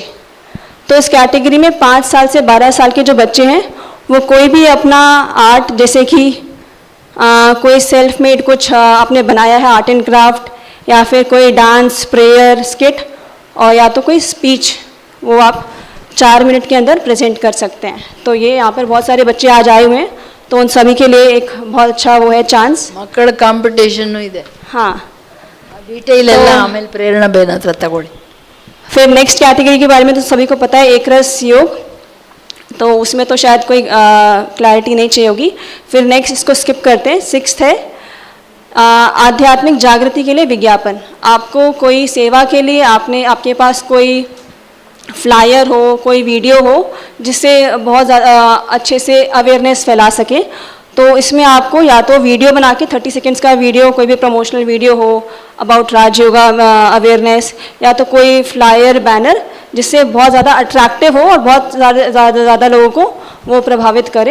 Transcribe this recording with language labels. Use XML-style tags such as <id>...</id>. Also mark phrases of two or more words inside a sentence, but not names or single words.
<hi>तो इस कैटेगरी में 5 साल से 12 साल के जो बच्चे हैं वो कोई भी अपना आर्ट, जैसे कि कोई</hi> <en>self made</en> <hi>कुछ आपने बनाया है</hi> <en>art and craft,</en> <hi>या फिर कोई</hi> <en>dance, prayer, skit,</en> <hi>और या तो कोई स्पीच, वो आप 4 मिनट के अंदर प्रेजेंट कर सकते हैं। तो ये यहाँ पर बहुत सारे बच्चे आज आए हुए हैं, तो उन सभी के लिए एक बहुत अच्छा वो है चांस।</hi> <kn>ಮಕ್ಕಳ ಕಾಂಪಿಟೇಷನ್ ಇದೆ।</kn> <hi>हाँ,</hi> <kn>ಡೀಟೇಲ್ ಎಲ್ಲ ಆಮೇಲೆ ಪ್ರೇರಣಾ ಬೇನ ಹತ್ರ ತಗೊಳ್ಳಿ।</kn> <hi>फिर</hi> <en>next category</en> <hi>के बारे में तो सभी को पता है, एक रस योग, तो उसमें तो शायद कोई क्लैरिटी नहीं चाहिए होगी। फिर नेक्स्ट इसको स्किप करते हैं। 6th है आध्यात्मिक जागृति के लिए विज्ञापन। आपको कोई सेवा के लिए आपके पास कोई फ्लायर हो, कोई वीडियो हो जिससे बहुत ज़्यादा अच्छे से अवेयरनेस फैला सके, तो इसमें आपको या तो वीडियो बना के 30 सेकेंड्स का वीडियो, कोई भी</hi> <en>promotional video</en> <hi>हो</hi> <en>about Raj Yoga awareness,</en> <hi>या तो कोई</hi> <en>flyer, banner</en> <hi>जिससे बहुत ज़्यादा अट्रैक्टिव हो और बहुत ज़्यादा लोगों को वो प्रभावित करे।</hi>